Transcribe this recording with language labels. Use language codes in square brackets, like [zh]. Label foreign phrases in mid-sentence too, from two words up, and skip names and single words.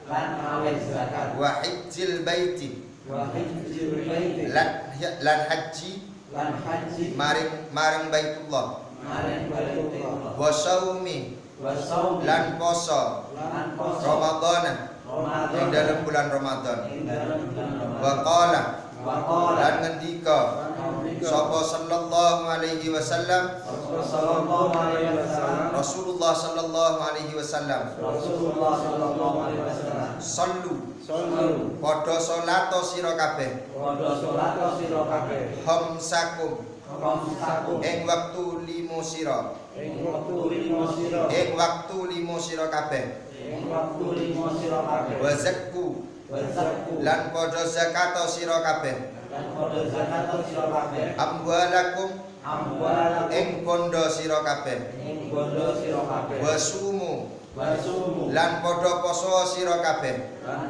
[ar] وحج البيت [jv] lan haji maring Baitullah. [ar] وصوم [jv] lan poso Ramadan ing dalam bulan Ramadan. [ar] وقال [jv] lan ngendika sapa [ar] صلى الله عليه وسلم رسول الله صلى الله عليه وسلم, [jv] sallu padha salat sira kabeh khamsakum ing waktu 5 sira kabeh [ar] وزكوا [jv] lan padha zakat sira kabeh amwalakum ing bondo sira kabeh [ar] وصوموا [jv] lan padha poso sira kabeh